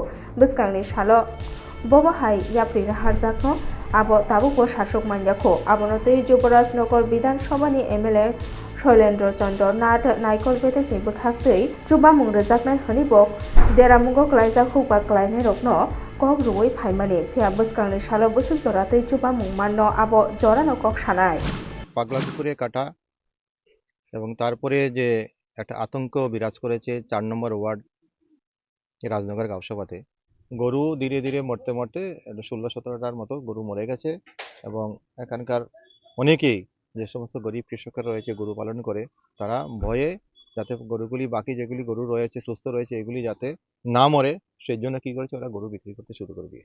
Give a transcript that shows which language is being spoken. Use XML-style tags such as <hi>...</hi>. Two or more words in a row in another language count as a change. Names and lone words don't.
<trp>बोसकांनि सालो बबहाय याप्रि हारजाकनो आबो ताबुको शासक मान्याखौ आबनो तै युवराजनगर विधानसभानि एमएलए शैलेन्द्र चन्द्र नाथ नायकल बेदाहि बोखाखै चुबामुं रोजाकनाय हनिबो देरामुंगो क्लाइजाक हुकबा क्लाइनाय रकनो कक रुवै फाइमानि फिया बोसकांनि सालो बोसोर जरातै चुबामुं माननो आबो जरानो कक सानाय</trp> <bn>পাগলা কুকুরে কাটা এবং তারপরে যে একটা আতঙ্ক বিরাজ করেছে ৪ নম্বর ওয়ার্ড রাজনগর গাঁওসভাতে। গরু ধীরে ধীরে মরতে মরতে ১৬-১৭টার মতো গরু মরে গেছে এবং এখানকার অনেকেই যে সমস্ত গরিব কৃষকরা রয়েছে গরু পালন করে, তারা ভয়ে যাতে গরুগুলি বাকি যেগুলি গরু রয়েছে সুস্থ রয়েছে এগুলি যাতে না মরে সেই জন্য কি করেছে, ওরা গরু বিক্রি করতে শুরু করে দিয়েছে।</bn>